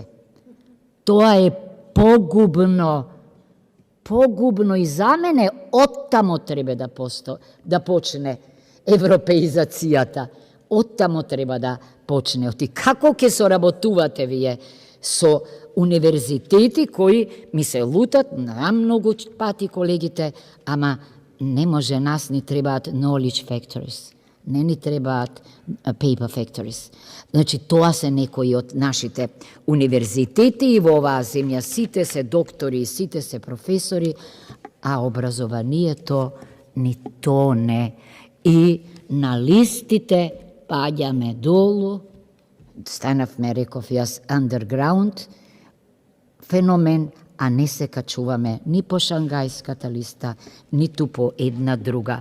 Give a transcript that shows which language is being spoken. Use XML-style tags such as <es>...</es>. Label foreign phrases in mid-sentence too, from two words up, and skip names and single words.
<mk>Тоа е погубно и за мене оттамо треба да почне европеизацијата. Оттамо треба да почне. Оти како ќе соработувате вие со универзитети кои ми се лутат на многу пати колегите, ама не може, нас ни требаат</mk> <en>knowledge factories.</en> <mk>Не ни требаат</mk> <en>paper factories.</en> <mk>Значи, тоа се некои од нашите универзитети и во оваа земја сите се доктори и сите се професори, а образованието ни тоне. И на листите паѓаме долу, станавме, реков јас, underground феномен, а не се качуваме ни по Шангајската листа, ниту по една друга.</mk>